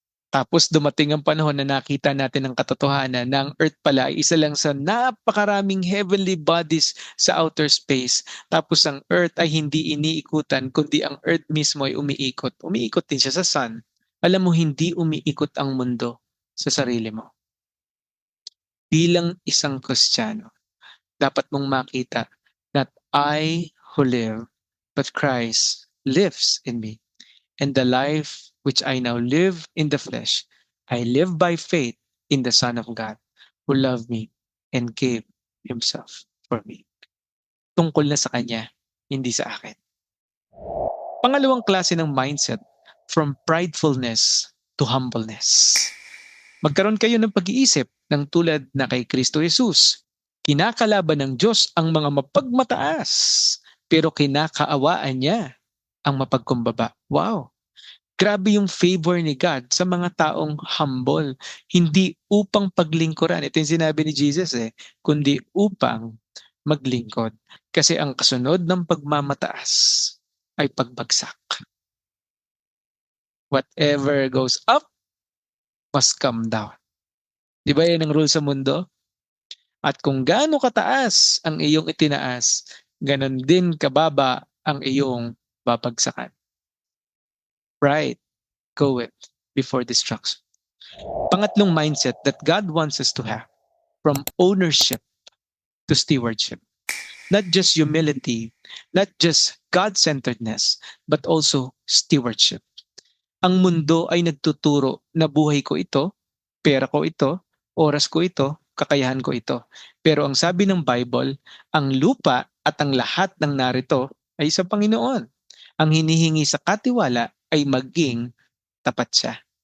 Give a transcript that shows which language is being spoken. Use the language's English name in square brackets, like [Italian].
[Filipino] Tapos dumating ang panahon na nakita natin ang katotohanan na ang earth pala ay isa lang sa napakaraming heavenly bodies sa outer space. Tapos ang earth ay hindi iniikutan, kundi ang earth mismo ay umiikot. Umiikot din siya sa sun. Alam mo, hindi umiikot ang mundo sa sarili mo. Bilang isang Kristiyano, dapat mong makita [English] that I who live, but Christ lives in me. And the life which I now live in the flesh, I live by faith in the Son of God, who loved me and gave Himself for me. [Filipino] Tungkol na sa Kanya, hindi sa akin. Pangalawang klase ng mindset, [English] from pridefulness to humbleness. [Filipino] Magkaroon kayo ng pag-iisip ng tulad na kay Kristo Jesus. Kinakalaban ng Diyos ang mga mapagmataas, pero kinakaawaan niya ang mapagkumbaba. Wow! Grabe yung favor ni God sa mga taong humble. Hindi upang paglingkuran. Ito yung sinabi ni Jesus kundi upang maglingkod. Kasi ang kasunod ng pagmamataas ay pagbagsak. [English] Whatever goes up must come down. [Filipino] Di ba yan ang rule sa mundo? At kung gaano kataas ang iyong itinaas, ganon din kababa ang iyong babagsakan. [English] Pride, go it before destruction. [Filipino] Pangatlong [English] mindset that God wants us to have, from ownership to stewardship. Not just humility, not just God-centeredness, but also stewardship. [Filipino] Ang mundo ay nagtuturo na buhay ko ito, pera ko ito, oras ko ito, kakayahan ko ito. Pero ang sabi ng Bible, ang lupa at ang lahat ng narito ay sa Panginoon. Ang hinihingi sa katiwala ay maging tapat siya.